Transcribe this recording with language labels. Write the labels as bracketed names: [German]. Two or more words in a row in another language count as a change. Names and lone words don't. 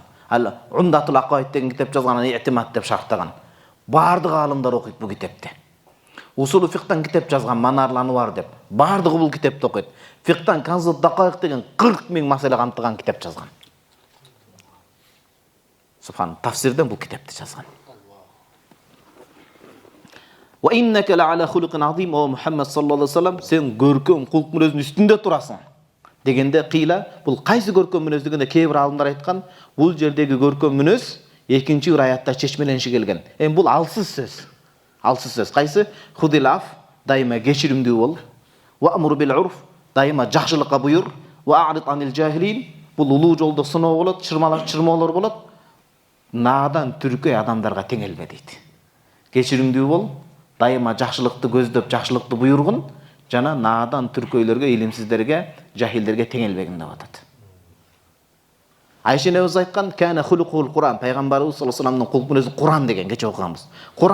[Kyrgyz] Ал-Умдатул Акаид деген китеп жазган, И'тимад деп шархтаган. Бардык алымдар окуйт бул китепти. Усулу фикhtан китеп жазган, Манарлы Анвар деп. Бардыгы бул китепти окуйт. Фикhtан Канзут Дакаик деген 40 000 маселе камтыган китеп жазган. Субхан, тафсирден бул китепти жазган. [Arabic] وإنك لعلى خلق عظيم, о Мухаммад صلى الله عليه وسلم, [Kyrgyz] сен көркөм кулк мүнөздүн үстүндө турасың. Дегенде кыйла, бул кайсы көркөм мүнөз дегенде кээ бир алымдар айткан, бул жердеги көркөм мүнөз экинчи бир аятта чечмелениши келген. Бул алсыз сөз. Алсыз сөз. Кайсы? [Arabic] خذ العفو, [Kyrgyz] дайыма кечиримдүү бол. [Arabic] وأمر بالعرف, [Kyrgyz] дайыма жакшылыкка буйур. [Arabic] وأعرض عن الجاهلين, [Kyrgyz] бул улуу жолдо сыноо болот, чырмоолор болот. Наадан түркөй адамдарга теңелме дейт. Кечиримдүү бол, дайыма жакшылыкты көздөп, жакшылыкты буйургун, жана наадан түркөйлөргө, илимсиздерге, жахилдерге теңелбегин деп атат. Айша энебиз айткан, [Arabic] كان خلقه القرآن, [Kyrgyz] пайгамбарыбыз [Arabic] صلى الله عليه وسلم [Kyrgyz] кулк мүнөзү Куран деген, кече окуганбыз.